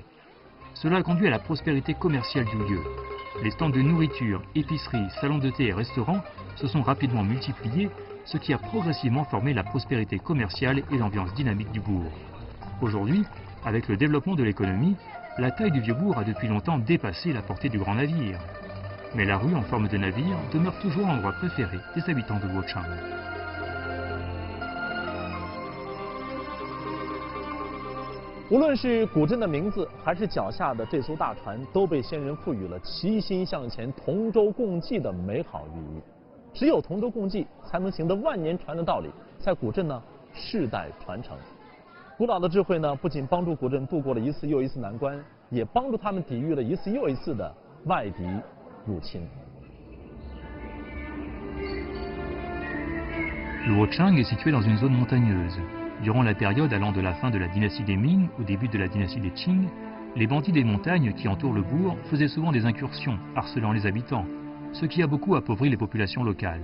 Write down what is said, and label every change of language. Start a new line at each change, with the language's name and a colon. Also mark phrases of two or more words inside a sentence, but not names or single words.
French: Cela a conduit à la prospérité commerciale du lieu. Les stands de nourriture, épiceries, salons de thé et restaurants se sont rapidement multipliés, ce qui a progressivement formé la prospérité commerciale et l'ambiance dynamique du bourg. Aujourd'hui, avec le développement de l'économie, la taille du vieux bourg a depuis longtemps dépassé la portée du grand navire. Mais la rue en forme de navire demeure toujours l'endroit préféré des habitants de Luochang.
Chinese: 无论是古镇的名字，还是脚下的这艘大船，都被先人赋予了齐心向前、同舟共济的美好寓意。只有同舟共济，才能行得万年船的道理，在古镇呢世代传承。古老的智慧呢，不仅帮助古镇度过了一次又一次难关，也帮助他们抵御了一次又一次的外敌入侵。
French: Luochang est situé dans une zone montagneuse. Durant la période allant de la fin de la dynastie des Ming au début de la dynastie des Qing, les bandits des montagnes qui entourent le bourg faisaient souvent des incursions, harcelant les habitants, ce qui a beaucoup appauvri les populations locales.